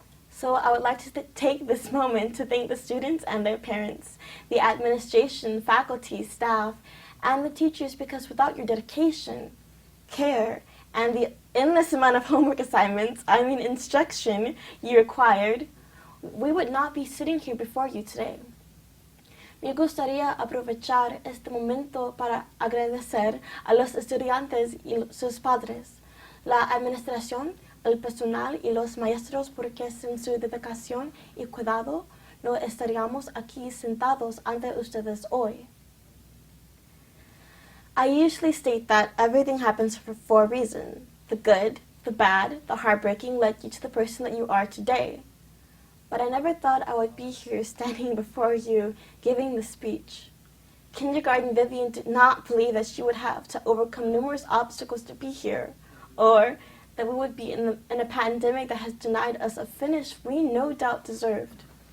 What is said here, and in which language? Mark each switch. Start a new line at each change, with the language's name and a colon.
English: So I would like to take this moment to thank the students and their parents, the administration, faculty, staff, and the teachers, because without your dedication, care, and the endless amount of homework assignments, instruction you required, we would not be sitting here before you today.
Spanish: Me gustaría aprovechar este momento para agradecer a los estudiantes y sus padres, la administración, el personal y los maestros porque sin su dedicación y cuidado no estaríamos aquí sentados ante ustedes hoy.
English: I usually state that everything happens for a reason. The good, the bad, the heartbreaking led you to the person that you are today. But I never thought I would be here standing before you giving this speech. Kindergarten Vivian did not believe that she would have to overcome numerous obstacles to be here, or that we would be in a pandemic that has denied us a finish we no doubt deserved.